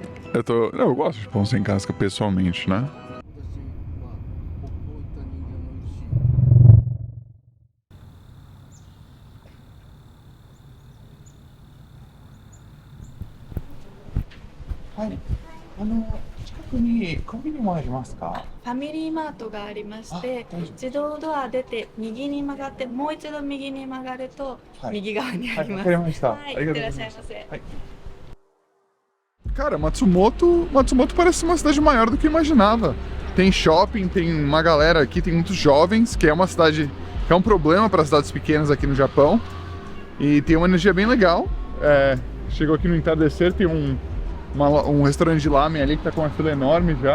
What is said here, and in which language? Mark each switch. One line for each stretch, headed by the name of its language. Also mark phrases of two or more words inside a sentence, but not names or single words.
Portuguese: eu gosto de pão sem casca pessoalmente, né? Ai,
Japanese: 近くにコンビニもありますか？ファミリーマートがありましてあ大丈夫自動ドア出て右に曲がってもう一度右に曲がるとはい右側にあります。はい、わかりました。はい、ありがとういってらっございます。しゃいませ。はい。
Portuguese: Cara, Matsumoto parece uma cidade maior do que eu imaginava. Tem shopping, tem uma galera aqui, tem muitos jovens, que é uma cidade que é um problema para cidades pequenas aqui no Japão. E tem uma energia bem legal. Chegou aqui no entardecer, tem um restaurante de lamen ali que tá com uma fila enorme já.